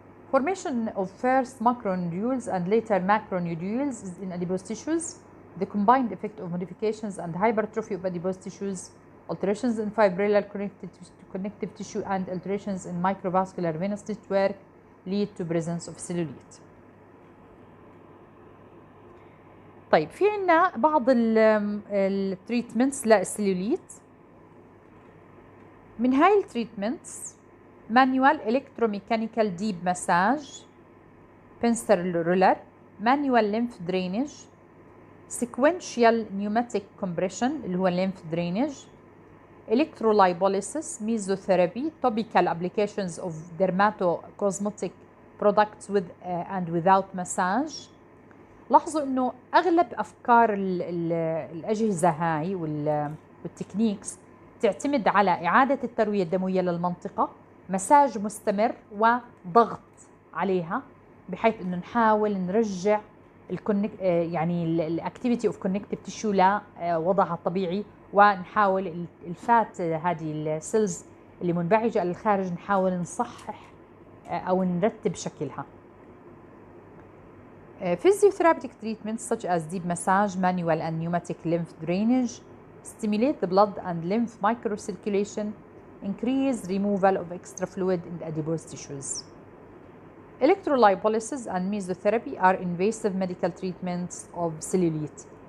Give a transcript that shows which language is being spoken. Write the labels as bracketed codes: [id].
[en] Formation of first macronodules and later macronodules is in adipose tissues. The combined effect of modifications and hypertrophy of adipose tissues, alterations in fibrillar connective tissue and alterations in microvascular venous network lead to presence of cellulite. [ar] طيب في عنا بعض التريتمنتس للسلوليت. من هاي التريتمنتس [en] manual electromechanical deep massage, pincer roller, manual lymph drainage, sequential pneumatic compression اللي هو lymph drainage, electrolipolysis, mesotherapy, topical applications of dermatocosmetic products with and without massage. [ar] لاحظوا انه اغلب افكار الاجهزه هاي والتكنيكس تعتمد على اعاده الترويه الدمويه للمنطقه، مساج مستمر وضغط عليها، بحيث انه نحاول نرجع يعني الاكتيفيتي اوف كونكتيف تيشو لوضعها الطبيعي، ونحاول الفات هذه السيلز اللي منبعجه للخارج نحاول نصحح او نرتب شكلها. [en] Physiotherapeutic treatments such as deep massage, manual and pneumatic lymph drainage stimulate the blood and lymph microcirculation, increase removal of extra fluid in the adipose tissues. Electrolipolysis and mesotherapy are invasive medical treatments of cellulite.